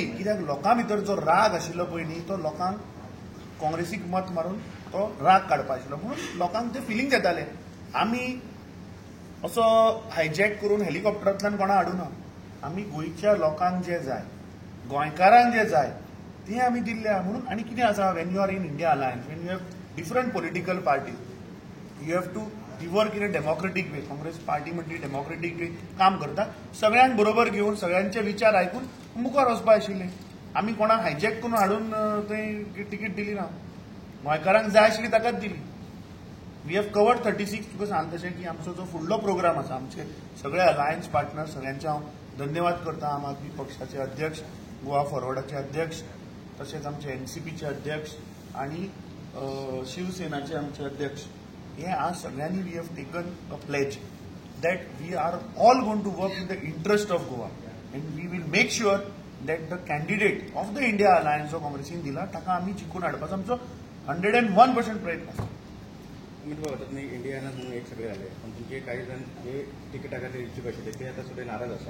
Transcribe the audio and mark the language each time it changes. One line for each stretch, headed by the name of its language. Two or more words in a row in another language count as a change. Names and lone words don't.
Konkani: कित्याक लोकां भितर जो राग आशिल्लो पयलीं तो लोकांक काँग्रेसीक मत मारून तो राग काडपा आशिल्लो. म्हणून लोकांक ते फिलिंग येताले. आमी असो हायजॅक करून हेलिकॉप्टरांतल्यान कोणा हाडूना. आमी गोंयच्या लोकांक जे जाय, गोंयकारांक जे जाय ते आमी दिल्ले. म्हणून आनी कितें आसा,
English: when you are in India Alliance, when you have different political parties, you have to work in a democratic way.
Konkani: काँग्रेस पार्टी म्हणजे
English: democratic way
Konkani: काम करता. सगळ्यांक बरोबर घेवन सगळ्यांचे विचार आयकून मुखार वचपा आशिल्ले. आमी कोणाक हायजॅक करून हाडून थंय तिकीट दिली ना. गोंयकारांक जाय आशिल्ली ताकाच दिली.
English: we have covered 36.
Konkani: तुका सांग तशें की आमचो जो फुडलो प्रोग्राम आसा, आमचे सगळे
English: alliance partner
Konkani: सगळ्यांचे हांव धन्यवाद करता. आम आदमी पक्षाचे अध्यक्ष, गोवा फॉरवर्डाचे अध्यक्ष, तशेंच आमचे एनसीपीचे अध्यक्ष आणि शिवसेनाचे आमचे अध्यक्ष, हे आज सगळ्यांनी
English: we have taken a pledge that we are all going to work in the interest of Goa and we will make sure that the candidate of the India Alliance
Konkani: जो काँग्रेसीन दिला ताका आमी जिखून हाडपाचो आमचो 101% प्रयत्न आसा.
Marathi: तुम्ही इंडियाना म्हणून एक सगळे आले, पण तुमचे काही जण जे तिकिटा खातीर इच्छुक आशिल्ले ते आता सगळे नाराज आसा.